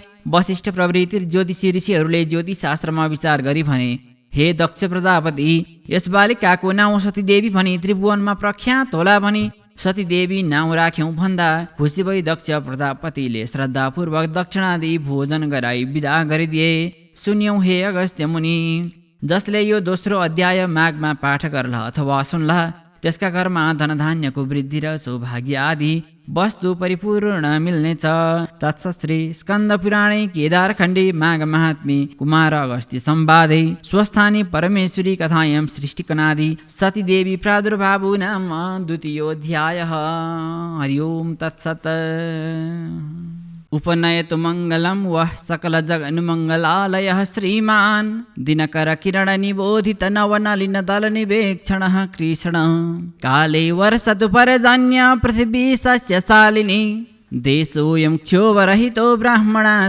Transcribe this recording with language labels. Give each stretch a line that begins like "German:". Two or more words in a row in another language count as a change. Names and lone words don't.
Nepali: वशिष्ठ प्रवृत्ति ज्योतिषी ऋषिहरूले ज्योतिष शास्त्रमा विचार गरी भने, हे दक्ष प्रजापति, यस बालिकाको नाउँ सतीदेवी भनी त्रिभुवनमा प्रख्यात होला भनी सतीदेवी नाउँ राख्यौं भन्दा खुसी भई दक्ष प्रजापतिले श्रद्धापूर्वक दक्षिणा दिई भोजन गराई विदा गरिदिए। सुन्यौं हे अगस्त्य मुनि, जसले यो दोस्रो अध्याय माघमा पाठ गर्ला अथवा सुन्ला त्यसका घरमा धनधान्यको वृद्धि र सौभाग्य आदि वस्तु परिपूर्ण मिल्नेछ।
Sanskrit: तत्सश्री स्कन्द पुराणे केदारखण्डे माघ महात्म्ये कुमार अगस्त्य संवादे स्वस्थानी परमेश्वरी कथायां सृष्टिकनादि सतीदेवी प्रादुर्भावो नाम 2य हरि ओम तत्सत्। उपनयतु मङ्गलं वः सकल जगन्मङ्गलालयः श्रीमान् दिनकर किरण निबोधित नवनलिन दल निवेक्षणः कृष्ण काले वर्षतु पर्जन्य पृथिवी सस्यशालिनी देशोऽयं क्षोभरहितो ब्राह्मणाः